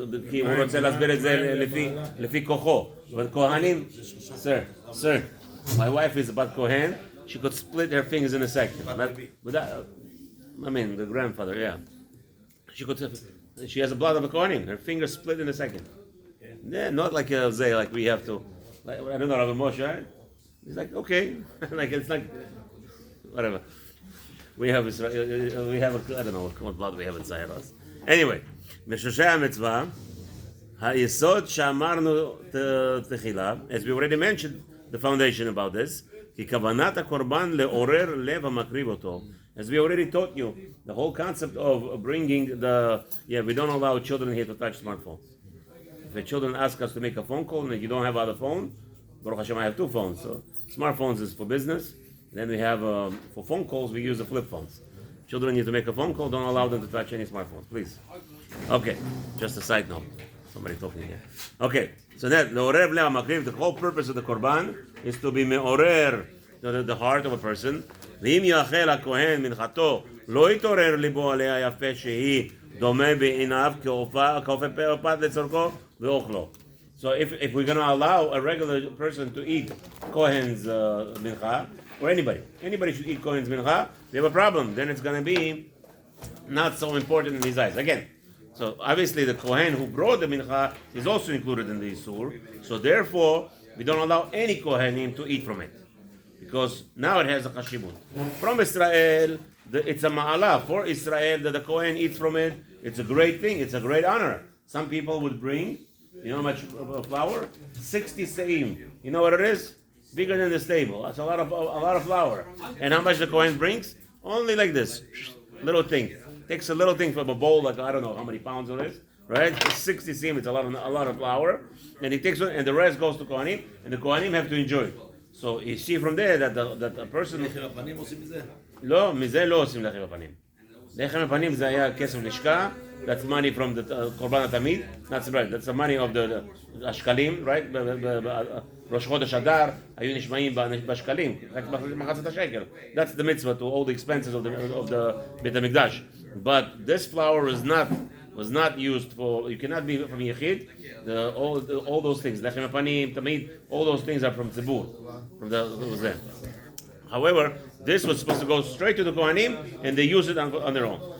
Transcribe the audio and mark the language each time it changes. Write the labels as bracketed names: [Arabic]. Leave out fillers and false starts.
[Hebrew] כי הוא רוצה להסביר את זה לפי כוחו. אבל כהנים, [English] sir, my wife is about Kohen, she could split her fingers in a second. I mean, the grandfather, yeah. She has the blood of a Kohanim, her fingers split in a second. Yeah, not like like we have to, like, I don't know, Rabbi Moshe, right? He's like, okay, like it's like, whatever. We have, I don't know what blood we have inside us. Anyway, [Hebrew] משושי המצווה, היסוד שאמרנו תחילה, [English] as we already mentioned the foundation about this, [Hebrew] כי כוונת הקורבן לעורר לב המקריב אותו. [English] As we already taught you, the whole concept of bringing we don't allow children here to touch smartphones. If the children ask us to make a phone call and you don't have other phone, Baruch Hashem, I have 2 phones. So smartphones is for business. Then we have, for phone calls, we use the flip phones. Children need to make a phone call, don't allow them to touch any smartphones, please. Okay, just a side note. Somebody talking here. Okay, so that, the whole purpose of the korban is to be me'orer, the heart of a person. [Hebrew] ואם יאכל הכהן מנחתו, לא יתעורר ליבו עליה יפה שהיא דומה בעיניו כאופה פת לצורכו ואוכלו. [English] So if we're going to allow a regular person to eat Kohen's mincha, or anybody should eat Kohen's mincha, we have a problem. Then it's going to be not so important in his eyes. Again, so obviously the Kohen who brought the mincha is also included in the Isur. So therefore, we don't allow any Kohenim to eat from it, because now it has a chashibut. From Israel, it's a ma'ala for Israel that the Kohen eats from it. It's a great thing. It's a great honor. Some people would bring, you know how much flour? 60 se'im. You know what it is? Bigger than this table. That's a lot of flour. And how much the Kohen brings? Only like this. Little thing. Takes a little thing from a bowl, like I don't know how many pounds it is. Right? 60 se'im, it's a lot of flour. And he takes one, and the rest goes to Kohanim, and the Kohanim have to enjoy it. So you see from there that a person... [Hebrew] לא, מזה לא עושים לחם הפנים. לחם הפנים זה היה כסף לשכה, [English] that's money from the קורבן התמיד, that's right, that's the money of the השקלים, right? [Hebrew] ראש חודש אדר היו נשמעים בשקלים, רק מחצית השקל. [English] That's the mitzvah to all the expenses of the בית המקדש. But this flour was not used for, you cannot be from Yechid, all those things, לחם הפנים, תמיד, all those things are from tzibur, from the, what was that? However, this was supposed to go straight to the Kohanim, and they use it on their own.